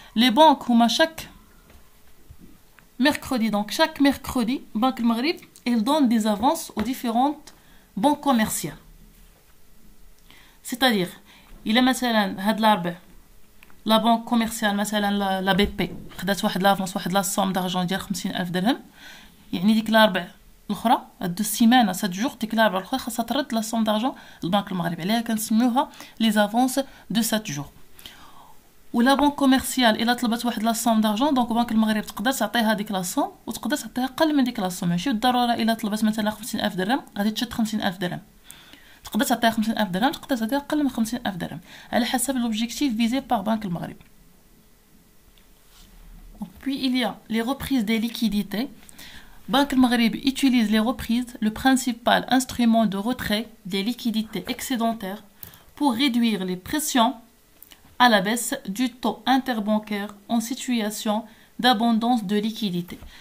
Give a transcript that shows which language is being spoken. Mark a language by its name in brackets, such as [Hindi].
[French] Les banques هما chaque mercredi, donc chaque mercredi, Banque Maghreb, elle donne des avances aux différentes banques commerciales. C'est-à-dire, il est [Arabic] مثلا هاد الأربع [French] la banque commerciale مثلا la BP خدات واحد l'avance واحد la somme d'argent ديال 50,000 درهم. [Arabic] يعني ديك الأربع الأخرى هاد السيمانة 7 جوغ ديك الأربع الأخرى خاصها ترد لا somme d'argent للبنك المغربي. عليها كنسميوها [French] les avances de 7 jours. [Arabic] ولا بنك كوميرسيال الا طلبت واحد لا somme d'argent دونك بنك المغرب تقدر تعطيها ديك لا somme وتقدر تعطيها اقل من ديك لا somme. ماشي بالضروره الا طلبت مثلا 50,000 درهم غادي تشد 50,000 درهم. تقدر تعطيها 50,000 درهم تقدر تعطيها اقل من 50,000 درهم على حسب [French] l'objectif visé par Banque Maghreb. Puis il y a les reprises des liquidités. Banque Maghreb utilise les reprises, le principal instrument de retrait des liquidités excédentaires, pour réduire les pressions à la baisse du taux interbancaire en situation d'abondance de liquidités.